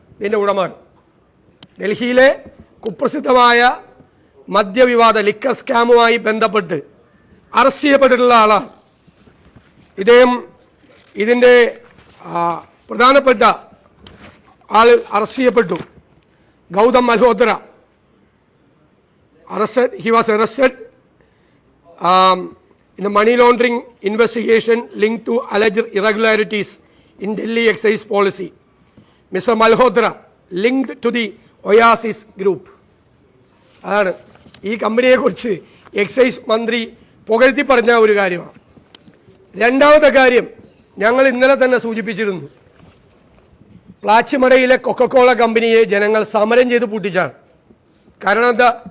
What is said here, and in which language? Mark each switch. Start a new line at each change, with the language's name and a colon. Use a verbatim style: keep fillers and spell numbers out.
Malayalam: ഇതിൻ്റെ ഉടമകൾ ഡൽഹിയിലെ കുപ്രസിദ്ധമായ മദ്യവിവാദ ലിക്കർ സ്കാമുമായി ബന്ധപ്പെട്ട് അറസ്റ്റ് ചെയ്യപ്പെട്ടിട്ടുള്ള ആളാണ് ഇദ്ദേഹം. ഇതിൻ്റെ പ്രധാനപ്പെട്ട ആൾ അറസ്റ്റ് ചെയ്യപ്പെട്ടു, Gautam Malhotra.
English: arrested he was arrested um, in a money laundering investigation linked to alleged irregularities in Delhi excise policy. Mister Malhotra linked to the Oasis group.
Malayalam: അതാണ് ഈ കമ്പനിയെക്കുറിച്ച് എക്സൈസ് മന്ത്രി പുകഴ്ത്തി പറഞ്ഞ ഒരു കാര്യമാണ്. രണ്ടാമത്തെ കാര്യം ഞങ്ങൾ ഇന്നലെ തന്നെ സൂചിപ്പിച്ചിരുന്നു. പ്ലാച്ചിമടയിലെ കൊക്കക്കോള കമ്പനിയെ ജനങ്ങൾ സമരം ചെയ്ത് പൂട്ടിച്ചാണ്. കാരണം എന്താ?